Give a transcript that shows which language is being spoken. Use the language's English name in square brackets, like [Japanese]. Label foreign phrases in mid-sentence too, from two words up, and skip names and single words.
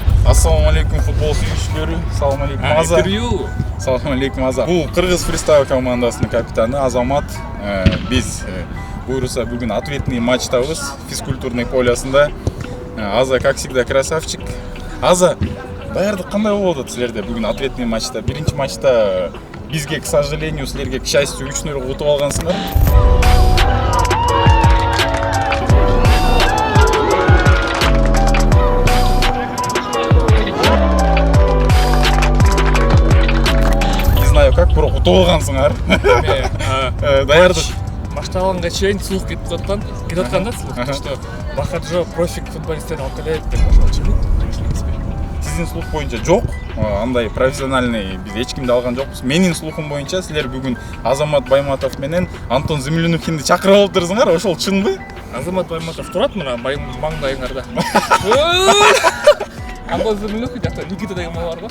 [Kyrgyz] Ассалаумалейкум футбол сүйүүчүлөрү. Ассалаумалейкум Аза. Ассалаумалейкум Аза. Бул Кыргыз Freestyle командасынын капитаны Азамат. Биз буюрса бүгүн [Russian] ответный матчтабыз физкультурный полосунда. [Kyrgyz] Аза, [Russian] как всегда, красавчик. [Kyrgyz] Аза, даярдык кандай болуп атат силерде бүгүн [Russian] ответный матчта? [Kyrgyz] Биринчи матчта бизге, [Russian] к сожалению, [Kyrgyz] силерге, [Russian] к счастью, [Kyrgyz] 3-0 утуп алгансыңар. Как бирок утуп алгансыңар. Даярдык. Башталганга чейин слух кетип аткан да [Russian] слух, что [Kyrgyz] Бахаджо профик футболисттерди алып келет деп ошол Сиздин слух боюнча жок, андай профессиональный биз эч кимди алган жокпуз. Менин слухум боюнча силер бүгүн Азамат Байматов менен Антон Землянухинди чакырып алыптырсыңар, ошол чынбы? Азамат Байматов турат мына маңдайыңарда. Антон Землянухин жакта Никита деген мал бар го.